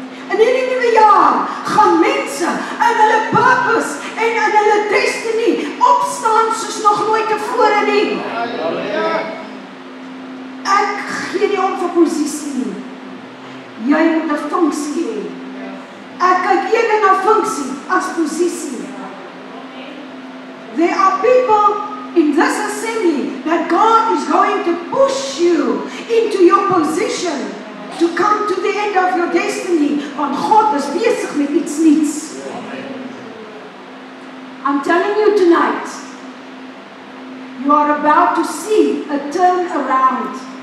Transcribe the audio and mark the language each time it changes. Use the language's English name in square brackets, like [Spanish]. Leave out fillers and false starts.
[Afrikaans] In hierdie nuwe jaar gaan mense in hulle purpose en in hulle destiny opstaan soos nog nooit tevore nie. Ek gee nie om vir posisie nie. Jy moet 'n funksie hê. Ek kyk eerder na funksie as posisie. [English] There are people in this assembly that God is going to push you into your position to come to the end of your destiny. [Afrikaans] Want God is besig met iets nuuts. [English] I'm telling you tonight, you are about to see a turnaround.